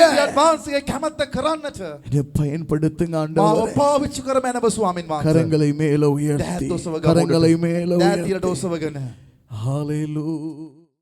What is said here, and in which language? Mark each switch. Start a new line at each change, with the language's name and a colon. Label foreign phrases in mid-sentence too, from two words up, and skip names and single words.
Sinhala: දෙවියන් වහන්සේගේ කැමැත්ත කරන්නට.
Tamil: என்னை பயன்படுத்துங்க
Sinhala: මාව
Tamil: ஆண்டவரே.
Sinhala: පාවිච්චි කර මැනව ස්වාමීන් වහන්සේ.
Tamil: கரங்களை மேல உயர்த்தி,
Sinhala: දැත් ඔසව
Tamil: கரங்களை மேல
Sinhala: දැත්
Tamil: உயர்த்தி.
Sinhala: ඊට ඔසවගෙන.
Tamil: ஹalleluya.